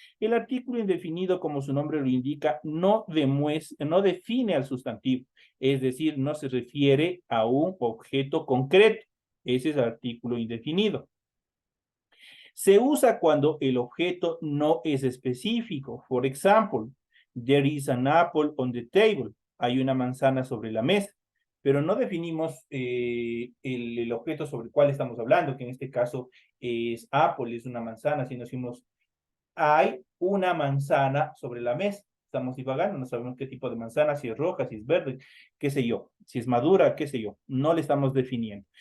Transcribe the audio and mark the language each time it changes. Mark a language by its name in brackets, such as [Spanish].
[Spanish] El artículo indefinido, como su nombre lo indica, no define al sustantivo, es decir, no se refiere a un objeto concreto. Ese es el artículo indefinido. Se usa cuando el objeto no es específico. [English] For example, there is an apple on the table. [Spanish] Hay una manzana sobre la mesa, pero no definimos el objeto sobre el cual estamos hablando, que en este caso es apple, es una manzana, sino decimos hay una manzana sobre la mesa. Estamos divagando, no sabemos qué tipo de manzana, si es roja, si es verde, qué sé yo, si es madura, qué sé yo, no le estamos definiendo.